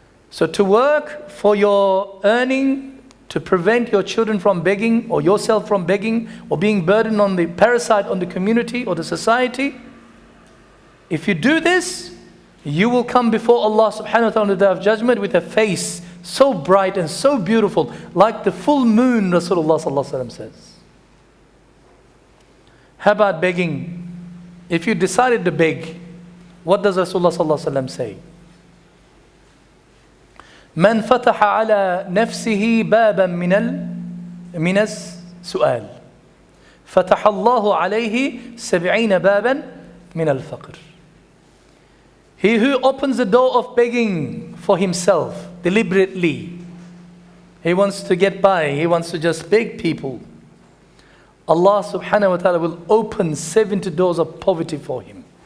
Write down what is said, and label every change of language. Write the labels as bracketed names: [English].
[English] So to work for your earning, to prevent your children from begging or yourself from begging or being burdened on the parasite on the community or the society, if you do this, you will come before Allah subhanahu wa ta'ala on the day of judgment with a face so bright and so beautiful, like the full moon, Rasulullah sallallahu alaihi wasallam says. How about begging? If you decided to beg, what does Rasulullah sallallahu alaihi wasallam say? [Arabic] من فتح على نفسه بابا من السؤال فتح الله عليه 70 بابا من الفقر. [English] He who opens the door of begging for himself deliberately, he wants to get by, he wants to just beg people. Allah subhanahu wa ta'ala will open 70 doors of poverty for him.